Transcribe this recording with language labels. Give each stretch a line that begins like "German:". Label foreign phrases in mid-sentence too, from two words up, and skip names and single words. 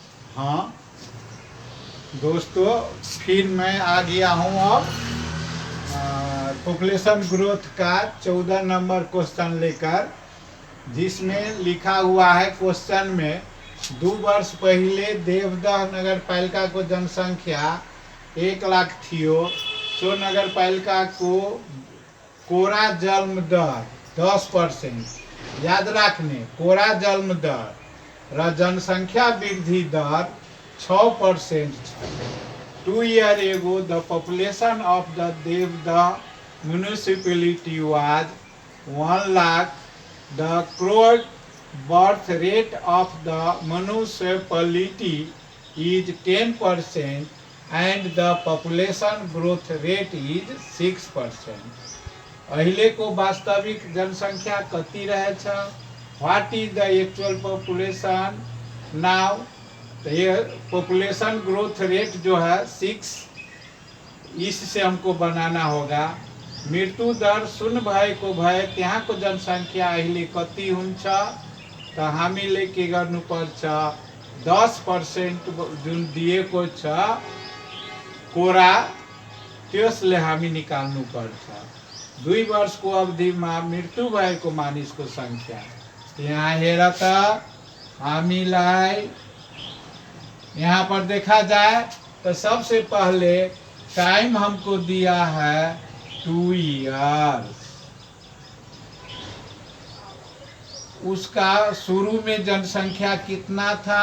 Hindi: हाँ दोस्तों, फिर मैं आ गया हूँ अब
English: population growth
Hindi: का 14
English: number question
Hindi: लेकर, जिसमें लिखा हुआ है क्वेश्चन में 2 वर्ष पहले देवदह नगर पालिका को जनसंख्या 1 लाख थी।
Nepali: सो नगर पालिका को कोरा जन्म दर 10%, याद रखने कोरा जन्म दर र जनसंख्या वृद्धि दर 6% है।
English: 2 year ago the population of the Devda municipality was 1 lakh. The growth birth rate of the municipality is 10% and the population growth rate is 6%.
Nepali: अहिले को वास्तविक जनसंख्या कति रहे छ?
English: What is the actual population now?
Hindi: तो ये
English: population growth rate
Hindi: जो है 6, इससे हमको बनाना होगा।
Nepali: मृत्यु दर शून्य भएको भए त्यहाँको जनसंख्या अहिले कति हुन्छ? त हामीले के गर्नुपर्छ? 10% जुन दिएको छ कोरा, त्यसले हामी निकाल्नु पर्छ। 2 वर्षको अवधिमा मृत्यु भएको मानिसको संख्या। यहाँ हेर त, हामीलाई यहाँ पर
Hindi: देखा जाए तो सबसे पहले टाइम हमको दिया है 2 years। उसका शुरू में जनसंख्या कितना था?